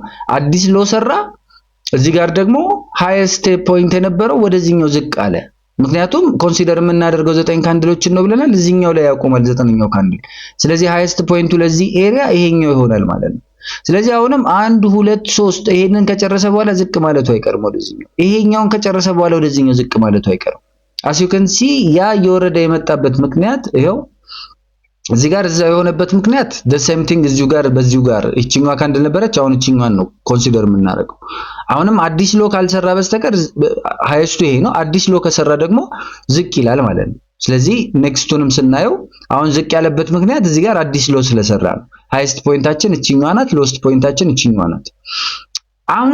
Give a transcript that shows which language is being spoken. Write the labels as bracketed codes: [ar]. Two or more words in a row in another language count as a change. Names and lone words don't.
[am] አዲስ ሎ ሰራ፣ እዚህ ጋር ደግሞ [en] highest point [am] የነበረው ወደዚህኛው ዝቅ አለ። ምክንያቱም ኮንሲደር የምናደርገው 9 ካንድሎችን ነው ብለናል። እዚህኛው ላይ ያቆማል 9ኛው ካንድል። ስለዚህ ሃይስት ፖይንቱ ለዚህ ኤሪያ ይሄኛው ይሆናል ማለት ነው። ስለዚህ አሁንም 1 2 3 ይሄንን ከጨረሰ በኋላ ዝቅ ማለቱ አይቀርም ወደዚህኛው። ይሄኛውን ከጨረሰ በኋላ ወደዚህኛው ዝቅ ማለቱ አይቀርም። [en] as you can see [am] ያ የወረደ የመጣበት ምክንያት ይሄው እዚህ ጋር እዛ የሆነበት ምክንያት [en] the same thing [am] እዚሁ ጋር በዚሁ ጋር እቺኛዋ ካንድል ነበረች። አሁን እቺኛዋን ነው ኮንሲደር የምናደርገው። አሁንም አዲስ ሎ ካልሰራ በስተቀር ሃይስቱ ይሄ ነው። አዲስ ሎ ከሰራ ደግሞ ዝቅ ይላል ማለት ነው። ስለዚህ ኔክስቱንም ስናየው አሁን ዝቅ ያለበት ምክንያት እዚህ ጋር አዲስ ሎ ስለሰራ ነው። [en] highest point [am] እቺኛዋ ናት፣ [en] lowest point [am] እቺኛዋ ናት። አሁን